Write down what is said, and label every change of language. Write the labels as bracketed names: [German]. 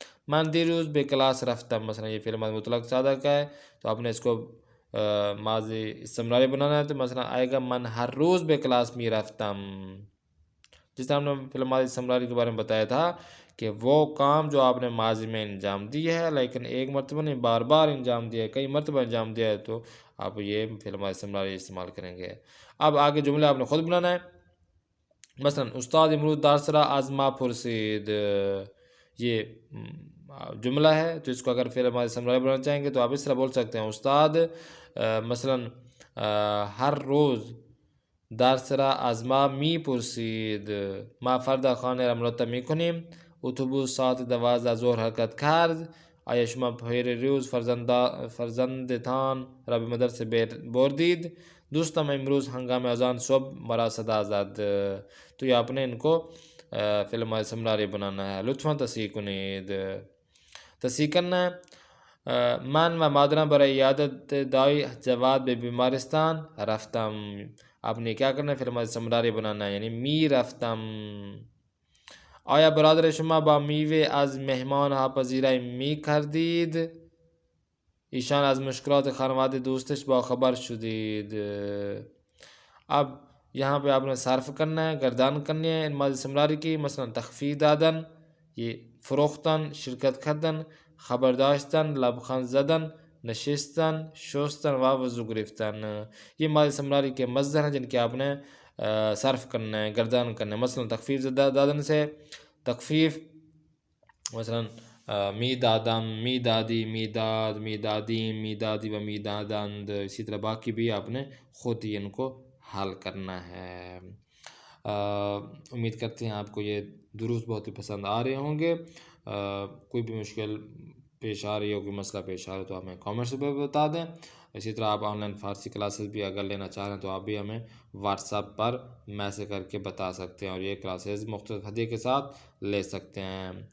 [Persian] من دیروز به کلاس رفتم [Urdu] مثلا یہ فعل ماضی مطلق سادہ کا ہے تو آپ نے اس کو ماضی استمراری بنانا ہے تو مثلا آئے گا [Persian] من ہر روز به کلاس می رفتم. [Urdu] جس طرح ہم نے فعل ماضی استمراری کے بارے میں بتایا تھا کہ وہ کام جو آپ نے ماضی میں انجام دی ہے لیکن ایک مرتبہ نہیں بار بار انجام دیا ہے کئی مرتبہ انجام دیا ہے تو آپ یہ فعل ماضی استمراری استعمال کریں گے. اب آگے جملے آپ نے خود بنانا ہے. [Persian] مثلا استاد امروز درس را از ما پرسید. [Urdu] یہ جملہ ہے تو اس کو اگر فعل ماضی استمراری بنانا چاہیں گے تو آپ اس طرح بول سکتے ہیں [Persian] استاد مثلا ہر روز درس را از ما می پرسید. ما فردا خانه را مرتب می کنیم. اتوبوس ساعت 12 ظهر حرکت کرد. آیا شما پیر روز فرزندتان را به مدرسه بردید؟ دوستم امروز هنگام اذان صبح مرا صدا زد. [Urdu] تو یہ اپنے ان کو فعل ماضی استمراری بنانا ہے. [Persian] لطفاً تصحیح کنید. [Urdu] تصحیح کرنا ہے. [Persian] من و مادرم برای عیادت دای جواد به بیمارستان رفتم. [Urdu] آپ نے کیا کرنا ہے فعل ماضی استمراری بنانا ہے یعنی می رفتم. [Persian] آیا برادر شما با میوه از مهمان ها پذیرایی می کردید؟ ایشان از مشکلات خانواده دوستش با خبر شدید. [Urdu] اب یہاں پہ آپ نے صرف کرنا ہے گردان کرنی ہے ان ماضی استمراری کی. [Persian] مثلا تخفیف دادن یہ فروختن شرکت کردن خبر داشتن لبخند زدن نشستن شستن و وضو گرفتن. [Urdu] یہ ماضی استمراری کے مصدر ہیں جن کے آپ نے صرف کرنا ہے گردان کرنا ہے. [Persian] مثلا تخفیف دادن سے تخفیف مثلا می دادم می دادی می داد می دادیم می دادی و می دادند. [Urdu] اسی طرح باقی بھی آپ نے خود ہی ان کو حل کرنا ہے. امید کرتے ہیں آپ کو یہ دروس بہت ہی پسند آ رہے ہوں گے. کوئی بھی مشکل پیش آ رہی ہو کوئی مسئلہ پیش آ رہا ہے تو ہمیں کامنٹس پہ بتا دیں. اسی طرح آپ آن لائن فارسی کلاسز بھی اگر لینا چاہ رہے ہیں تو آپ بھی ہمیں واٹس ایپ پر میسج کر کے بتا سکتے ہیں اور یہ کلاسز مختلف ہدیے کے ساتھ لے سکتے ہیں.